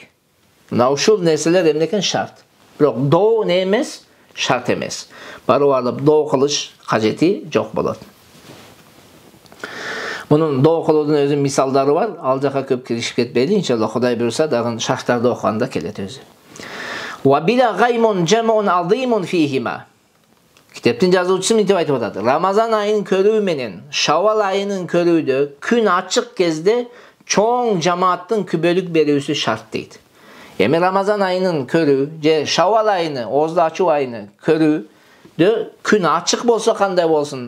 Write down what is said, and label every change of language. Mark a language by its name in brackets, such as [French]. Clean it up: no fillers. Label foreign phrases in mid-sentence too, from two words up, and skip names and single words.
[Kyrgyz] Мына ушул нерселер эмне экен? Шарт. Бирок доо не эмес? Шарт эмес. Барып алып доо кылыш кажети жок болот. Мунун доо кылуунун өзү мисалдары бар. Ал жака көп киришип кетпейли. Иншалла Кудай буйруса дагы шарттарды окуганда келет өзү. [Arabic] وبلا غيم جمع عظيم فيهما. [Kyrgyz] Китептин жазуучусу мынтип айтып атат. Рамазан айынын көрүү менен Шавал айынын көрүүдө күн ачык кезде чоң жамааттын күбөлүк берүүсү шарт дейт. Эми Рамазан айынын көрүү же Шавал айыны, ооздо ачуу айыны көрүүдө күн ачык болсо кандай болсун?